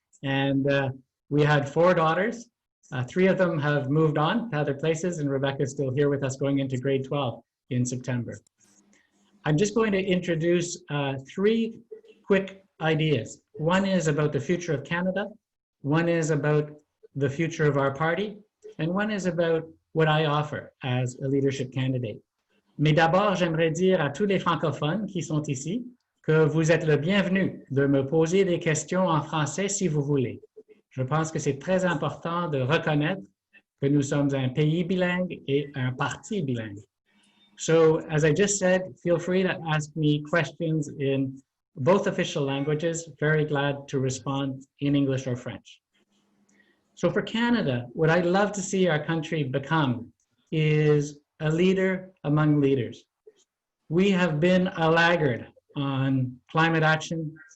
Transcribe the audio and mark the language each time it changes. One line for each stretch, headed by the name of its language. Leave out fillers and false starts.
English: And we had 4 daughters. 3 of them have moved on to other places, and Rebecca's still here with us going into grade 12 in September. I'm just going to introduce 3 quick ideas. One is about the future of Canada, one is about the future of our party, and one is about what I offer as a leadership candidate.
French: Mais d'abord, j'aimerais dire à tous les francophones qui sont ici que vous êtes le bienvenu de me poser des questions en français si vous voulez. Je pense que c'est très important de reconnaître que nous sommes un pays bilingue et un parti bilingue.
English: So, as I just said, feel free to ask me questions in both official languages, very glad to respond in English or French. So for Canada, what I'd love to see our country become is a leader among leaders. We have been a laggard on climate action.